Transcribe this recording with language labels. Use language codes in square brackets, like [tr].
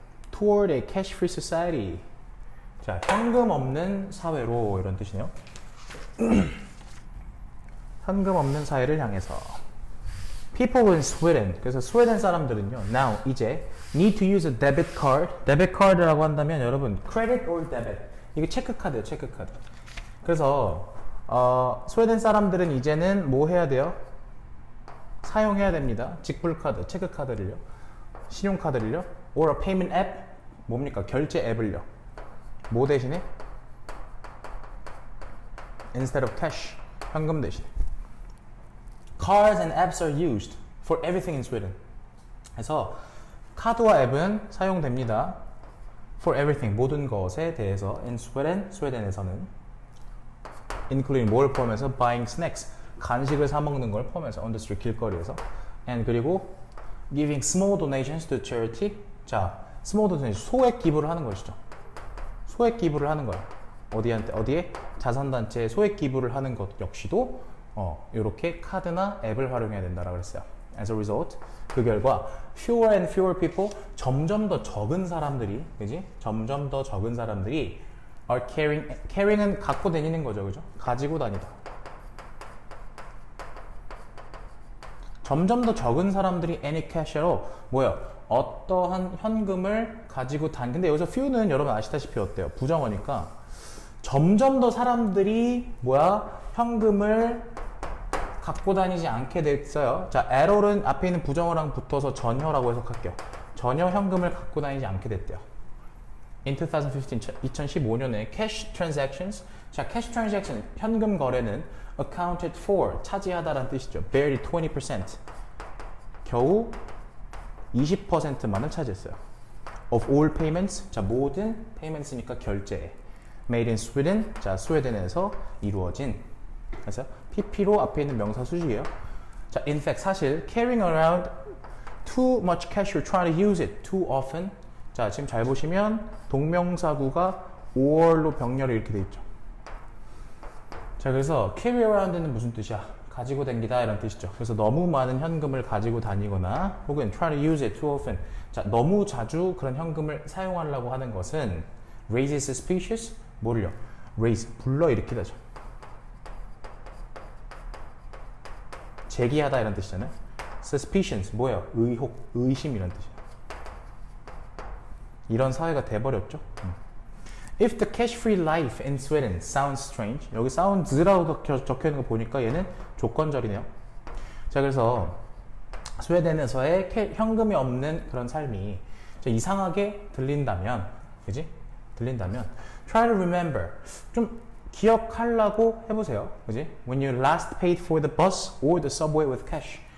[en] toward a cash-free society [ko] 자, 현금 없는 사회로 이런 뜻이네요. 현금 없는 사회를 향해서. [en] People in Sweden. [ko] 그래서 스웨덴 사람들은요. [en] Now [ko] 이제 [en] need to use a debit card. debit card라고 한다면 여러분 credit or debit. [ko] 이게 체크카드예요. 체크카드. 그래서 스웨덴 사람들은 이제는 뭐 해야 돼요? 사용해야 됩니다. 직불카드, 체크카드를요. 신용카드를요. [en] or a payment app. [ko] 뭡니까? 결제 앱을요. 뭐 대신에? [en] Instead of cash. [ko] 현금 대신에. [en] Cards and apps are used for everything in Sweden. [ko] 그래서 카드와 앱은 사용됩니다. [en] For everything, [ko] 모든 것에 대해서 [en] in Sweden, [ko] 스웨덴에서는 [en] including 뭘 포함해서 buying snacks, [ko] 간식을 사 먹는 걸 포함해서 [en] on the street, [ko] 길거리에서 [en] and 그리고 giving small donations to charity. [ko] 자, small donation, 소액 기부를 하는 것이죠. 소액 기부를 하는 거야. 어디에? 자선단체에 소액 기부를 하는 것 역시도 이렇게 카드나 앱을 활용해야 된다라고 그랬어요. [en] As a result, [ko] 그 결과 [en] fewer and fewer people, [ko] 점점 더 적은 사람들이, 그지? 점점 더 적은 사람들이 [en] are carrying [ko] 은 갖고 다니는 거죠, 그죠? 가지고 다니다. 점점 더 적은 사람들이 [en] any cash at all, [ko] 뭐요? 어떠한 현금을 가지고 근데 여기서 few는 여러분 아시다시피 어때요? 부정어니까 점점 더 사람들이 현금을 갖고 다니지 않게 됐어요. 자, at all은 앞에 있는 부정어랑 붙어서 전혀라고 해석할게요. 전혀 현금을 갖고 다니지 않게 됐대요. [en] In 2015, 2015년에 cash transactions, 자, cash transaction, [ko] 현금 거래는 [en] accounted for, [ko] 차지하다라는 뜻이죠. [en] barely 20%, [ko] 겨우 20%만을 차지했어요. [en] of all payments, [ko] 자, 모든 payments니까 결제. [en] made in Sweden, [ko] 자, 스웨덴에서 이루어진. 그래서 PP로 앞에 있는 명사 수식이에요. [en] 자, in fact, 사실 carrying around too much cash, you're trying to use it too often. [ko] 자, 지금 잘 보시면 동명사구가 5월로 병렬이 이렇게 돼 있죠. 자, 그래서 carry around는 무슨 뜻이야? 가지고 다니다 이런 뜻이죠. 그래서 너무 많은 현금을 가지고 다니거나 혹은 [en] try to use it too often. [ko] 자, 너무 자주 그런 현금을 사용하려고 하는 것은 [en] raises suspicious, [ko] 뭐를요? raise, 불러일으키다죠. 제기하다 이런 뜻이잖아요. suspicions, 뭐예요? 의혹, 의심 이런 뜻이에요. 이런 사회가 돼버렸죠. [en] If the cash-free life in Sweden sounds strange, [ko] 여기 sounds라고 적혀있는 거 보니까 얘는 조건절이네요. 자, 그래서 스웨덴에서의 현금이 없는 그런 삶이 이상하게 들린다면, 그지? 들린다면, [en] try to remember, [ko] 좀 기억하려고 해보세요. 그지? [en] When you last paid for the bus or the subway with cash.